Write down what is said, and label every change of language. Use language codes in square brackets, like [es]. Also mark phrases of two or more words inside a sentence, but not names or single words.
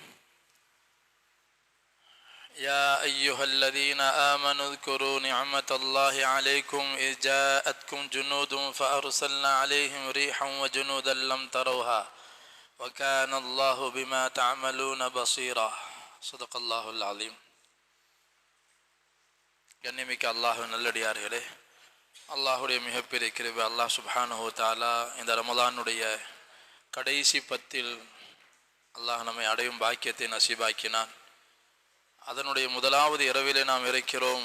[ar] يا أيها الذين آمنوا اذكروا نعمة الله عليكم إذ جاءتكم جنود فأرسلنا عليهم ريحا وجنودا لم تروها وكان الله بما تعملون بصيرا. صدق الله العظيم. [ta] கண்ணியமிக்க அல்லாஹ் நல்லடியார்களே, அல்லாஹுடைய மிகப்பெரிய கிருபை [ar] الله سبحانه وتعالى [ta] இந்த ரமலானுடைய கடைசி 10 அல்லாஹ் நம்மை அடையும் பாக்கியத்தை நசீபாக்கினான். அதனுடைய முதலாவது இரவிலே நாம் இருக்கிறோம்.